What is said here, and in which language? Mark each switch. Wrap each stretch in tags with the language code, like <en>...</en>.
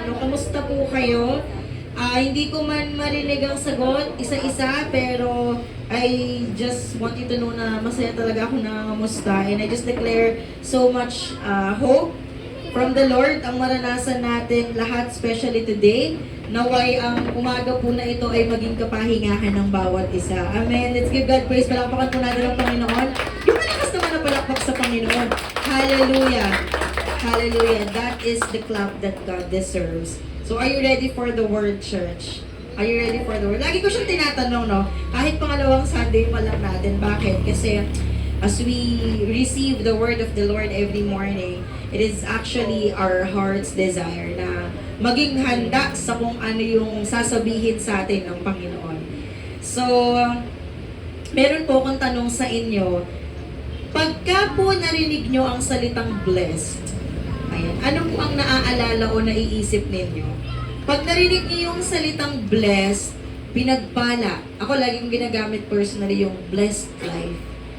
<tl>Kamusta po kayo? Hindi ko man marinig ang sagot isa-isa, pero</tl> <en>I just want you to know</en> <tl>na masaya talaga ako na kamusta.</tl> <en>And I just declare so much hope from the Lord</en> <tl>ang maranasan natin lahat,</tl> <en>especially today.</en> <tl>Naway ang umaga po na ito ay maging kapahingahan ng bawat isa. Amen.</tl> <en>Let's give God praise.</en> <tl>Palakpakan po natin ang Panginoon. Yung malakas naman na palakpak sa Panginoon. Hallelujah. Hallelujah.</tl> <en>That is the clap that God deserves. So are you ready for the word, church? Are you ready for the word?</en> <tl>Lagi ko siyang tinatanong, no? Kahit pangalawang Sunday pa lang natin. Bakit? Kasi</tl> <en>as we receive the word of the Lord every morning, it is actually our heart's desire</en> <tl>na maging handa sa kung ano yung sasabihin sa atin ng Panginoon. So, meron po akong tanong sa inyo. Pagka po narinig nyo ang salitang blessed, ayan, ano po ang naaalala o naiisip ninyo? Pag narinig nyo yung salitang blessed, pinagpala. Ako laging ginagamit personally yung blessed life.</tl>